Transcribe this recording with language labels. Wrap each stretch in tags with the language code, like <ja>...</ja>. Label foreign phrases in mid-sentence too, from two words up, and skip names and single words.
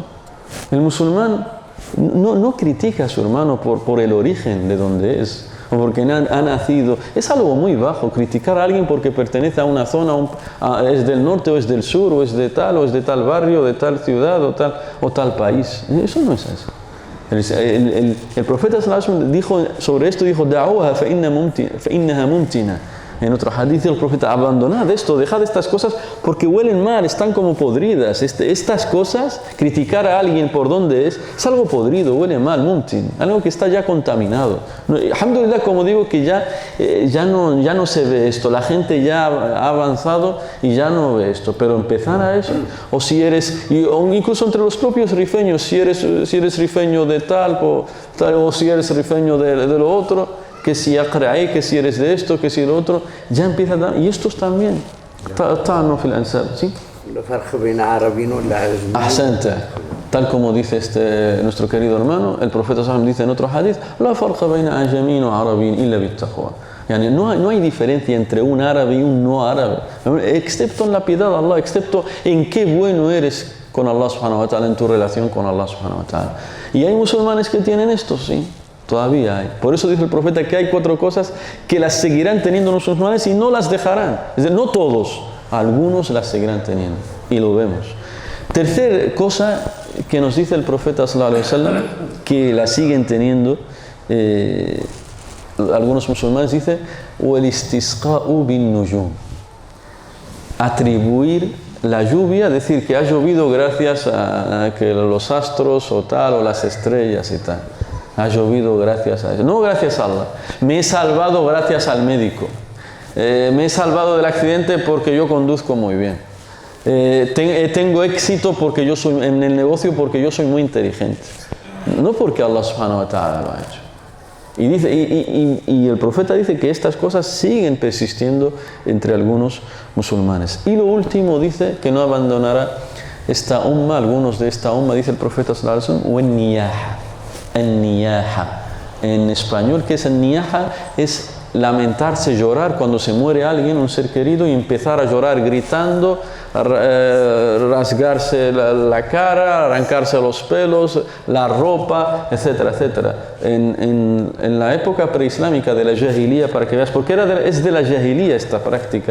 <es>El musulmán no critica a su hermano por el origen de donde es, o porque ha nacido. Es algo muy bajo criticar a alguien porque pertenece a una zona, es del norte o es del sur, o es de tal barrio, de tal ciudad o tal país. Eso no es así. El profeta</es> <ar>صلى الله عليه وسلم</ar> <es>dijo sobre esto,</es> <ar>دعوها فإنها منتنة.</ar> <es>En otro hadith el profeta, abandonad esto, dejad estas cosas porque huelen mal, están como podridas. Estas cosas, criticar a alguien por dónde es algo podrido, huele mal, mumtin, algo que está ya contaminado. Alhamdulillah, como digo, que ya no se ve esto, la gente ya ha avanzado y ya no ve esto, pero empezar a eso, o si eres, o incluso entre los propios rifeños, si eres rifeño de tal, o si eres rifeño de lo otro, que si aqra'i, que si eres de esto, que si lo otro, ya empieza a dar, y estos también,</es> <ar>طعن في الأنساب,</ar> <es>¿sí? Ahsanta, tal como dice nuestro querido hermano, el profeta</es> <ar>صلى الله عليه وسلم</ar> <es>dice en otro hadith,</es> <ar>لا فرق بين عجم وعرب إلا بالتقوى.</ar> <es>No hay diferencia entre un árabe y un no árabe, excepto en la piedad de Allah, excepto en qué bueno eres con Allah</es> <ar>سبحانه وتعالى,</ar> <es>en tu relación con Allah</es> <ar>سبحانه وتعالى.</ar> <es>Y hay musulmanes que tienen esto, sí. Todavía hay. Por eso dice el profeta que hay 4 cosas que las seguirán teniendo los musulmanes y no las dejarán. Es decir, no todos, algunos las seguirán teniendo. Y lo vemos. Tercera cosa que nos dice el profeta</es> <ar>صلى الله عليه وسلم,</ar> <es>que la siguen teniendo algunos musulmanes, dice</es> <ar>والاستسقاء بالنجوم.</ar> <es>Atribuir la lluvia, decir que ha llovido gracias a que los astros o tal, o las estrellas y tal. Ha llovido gracias a eso. No gracias a Allah. Me he salvado gracias al médico. Me he salvado del accidente porque yo conduzco muy bien. Tengo éxito porque yo soy en el negocio, porque yo soy muy inteligente. No porque Allah</es> <ar>سبحانه وتعالى</ar> <es>lo ha hecho. Y el profeta dice que estas cosas siguen persistiendo entre algunos musulmanes. Y lo último dice que no abandonará esta umma, algunos de esta umma, dice el profeta</es> <ar>صلى الله عليه وسلم,</ar> <es>وَالنِّيَاحَ. النِّيَاحَ. En español, ¿qué es el niyaha? Es lamentarse, llorar cuando se muere alguien, un ser querido, y empezar a llorar gritando, rasgarse la cara, arrancarse los pelos, la ropa, etcétera, etcétera. En la época preislámica de la jahiliya, para que veas, porque es de la jahiliya esta práctica.</es>